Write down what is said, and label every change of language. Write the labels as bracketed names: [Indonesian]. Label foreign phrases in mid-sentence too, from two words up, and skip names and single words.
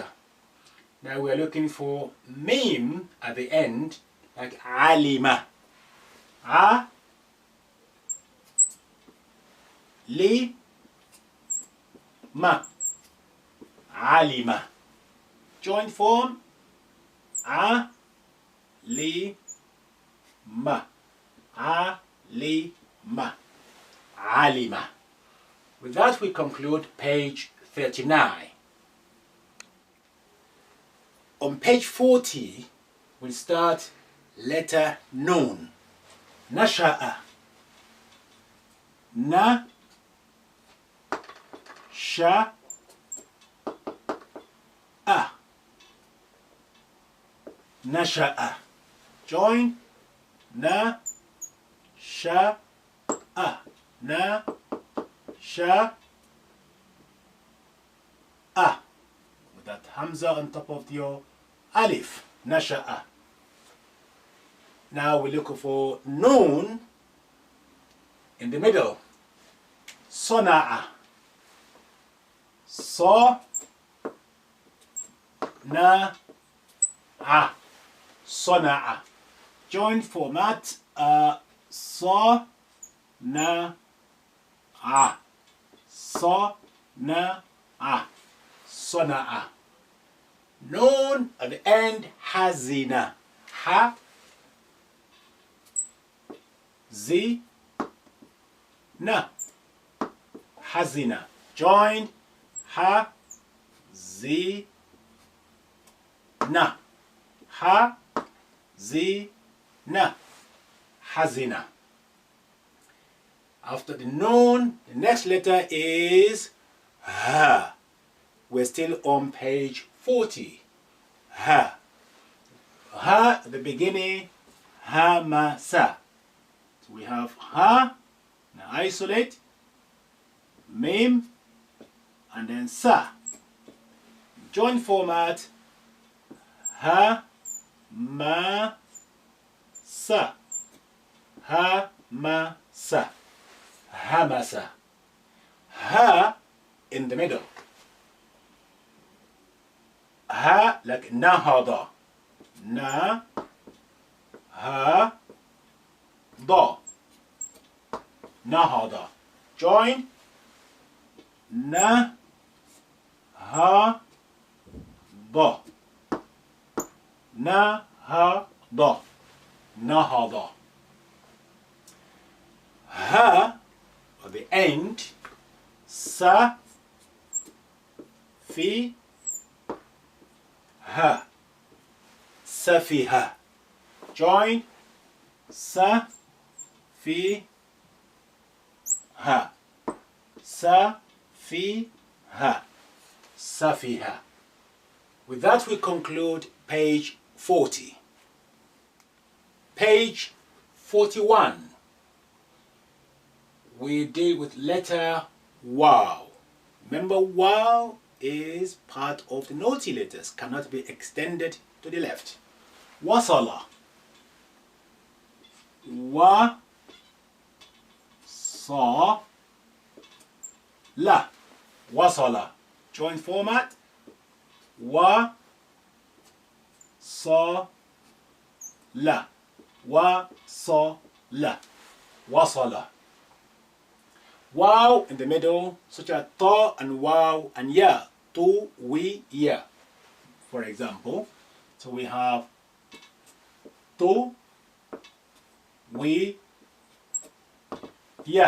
[English] Now we are looking for mim at the end, like alima. [Arabic] عَ لِ مَ. Alima. [English] Joint form. [Arabic] A, لِ مَ. عَ لِ مَ عَلِمَ. [English] With that we conclude page 39. On page 40 we'll start letter nun. [Arabic] نَشَأَ نَ شَ أَ. Nasha'a. Join. نَ شَ أَ. نَ شَ أَ. [English] With that hamza on top of your alif. [Arabic] Nasha'a. [English] Now we look for noon in the middle. [Arabic] صَنَعَ صَ نَ عَ. Sona'a. [English] Joint format. [Arabic] So, نَ عَ. صَ نَ عَ صَنَعَ. [English] Noon at the end. [Arabic] Hazina. حَ زِ نَ. Hazina. Join. حَ زِ نَ. حَ زِ نَ. Hazina. [English] After the noon, the next letter is ha. We're still on page 40. [Arabic] Ha. [English] Ha at the beginning. Hamasa. So we have ha. Now isolate. Mim. And then sa. Joint format. [Arabic] هَ مَ سَ. هَ مَ سَ. [English] Hamasa. Ha in the middle. Ha like nahada. [Arabic] نَ هَ ضَ. Nahada. Join. نَ هَ ضَ. نَ هَ ضَ نَهَضَ. [English] Ha at the end. [Arabic] سَ فِ هَ. Safiha. Join. سَ فِ هَ. سَ فِ هَ. Safiha. [English] With that we conclude page 40. Page 41. We deal with letter waw. Remember, waw is part of the naughty letters, cannot be extended to the left. [Arabic] وَصَلَ وَ صَ لَ. Wasala. [English] Join format. [Arabic] وَ صَ لَ. وَ صَ لَ وَصَلَ. [English] Wow in the middle, such as ta and wow and ya. [Arabic] تُ وَ يَ. [English] For example, so we have [Arabic] تُ وَ يَ.